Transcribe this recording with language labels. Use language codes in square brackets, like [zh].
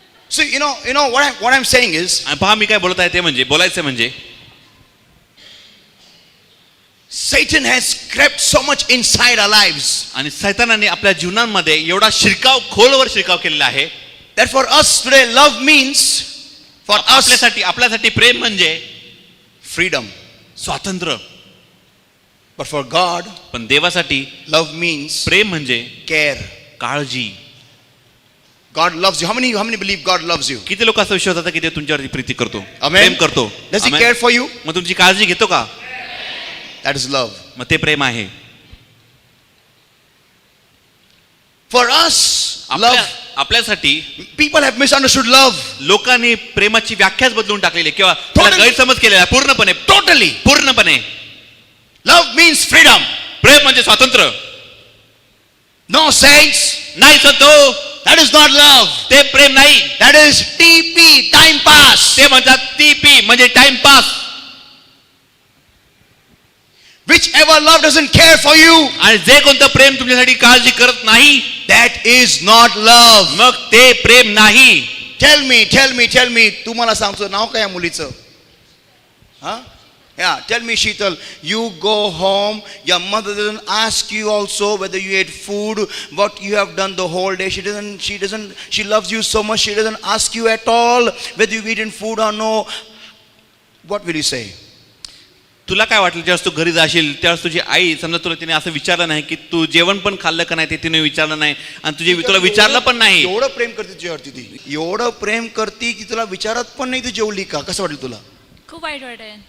[en] so you know what I'm saying is, [mr] पहा मी काय बोलत आहे ते म्हणजे, बोलायचं म्हणजे [en] Satan has crept so much inside our lives. [mr] आणि सैतानाने आपल्या जीवनांमध्ये एवढा शिरकाव, खोलवर शिरकाव केलेला आहे. [en] That for us today love means, for us, [mr] आपल्यासाठी प्रेम म्हणजे [en] freedom. [mr] स्वातंत्र्य. [en] But for God, [mr] पण देवासाठी [en] love means [mr] प्रेम म्हणजे [en] care. [mr] काळजी. [en] God loves you. How many believe God loves you? [mr] किती लोक असं विश्वास होता की ते तुमच्यावरती प्रीती करतो, [en] Amen. [mr] प्रेम करतो? [en] Does he Amen. care for you? [mr] मग तुमची काळजी घेतो का? [en] That is love. [mr] मग ते प्रेम आहे. [en] For us, love, [mr] आपल्यासाठी [en] people have misunderstood love. [mr] लोकांनी प्रेमाची व्याख्याच बदलून टाकलेली किंवा [en] Totally. [mr] गैरसमज केलेला आहे पूर्णपणे. पूर्णपणे [en] Love means freedom. [mr] प्रेम म्हणजे स्वातंत्र्य. [en] No, saints, [mr] नाही संतो, [en] that is not love. [mr] ते प्रेम नाही. [en] That is TP, time pass. [mr] ते म्हणतात TP म्हणजे time pass. [en] Whichever love doesn't care for you, [mr] आणि जे कोणतं प्रेम तुमच्यासाठी काळजी करत नाही, [en] that is not love. [mr] मग ते प्रेम नाही. [en] Tell me, [mr] तुम्हाला सांगतो नाव काय या मुलीचं? हा? [en] Yeah, tell me, Sheetal, you go home, your mother doesn't ask you also whether you ate food, what you have done the whole day. She loves you so much, she doesn't ask you at all whether you've eaten food or no. What will you say? [mr] तुला काय वाटलं ज्यावेळेस तू घरी जाशील त्यावेळेस तुझी आई समजा तुला तिने असं विचारलं नाही की तू जेवण पण खाल्लं का नाही, ते तिने विचारलं नाही आणि तुला विचारलं पण नाही. एवढं प्रेम करते तुझ्यावरती ती, एवढं प्रेम करते की तुला विचारत पण नाही तू जेवली का. कसं वाटलं तुला? खूप वाईट वाटेल.